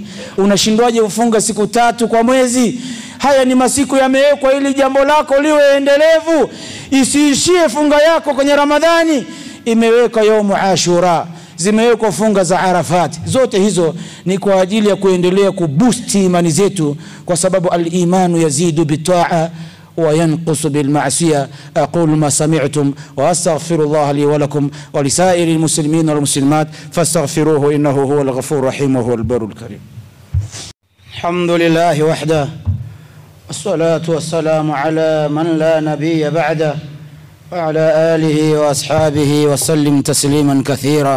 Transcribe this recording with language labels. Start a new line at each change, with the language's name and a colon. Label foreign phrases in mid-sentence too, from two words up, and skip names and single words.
Swahili: Unashindwaje kufunga siku 3 kwa mwezi? Haya ni masiku yamewekwa ili jambo lako liwe endelevu, isiishie funga yako kwenye Ramadhani. Imeweka yaumu Ashura, zimewekwa funga za Arafat. Zote hizo ni kwa ajili ya kuendelea kuboost imani zetu, kwa sababu
Arabic: الإيمان يزيد بالطاعة وينقص بالمعصية. أقول ما سمعتم وأستغفر الله لي ولكم ولسائر المسلمين والمسلمات فاستغفروه إنه هو الغفور الرحيم وهو البر الكريم. الحمد لله وحده والصلاة والسلام على من لا نبي بعده وعلى آله وأصحابه وسلم تسليما كثيرا.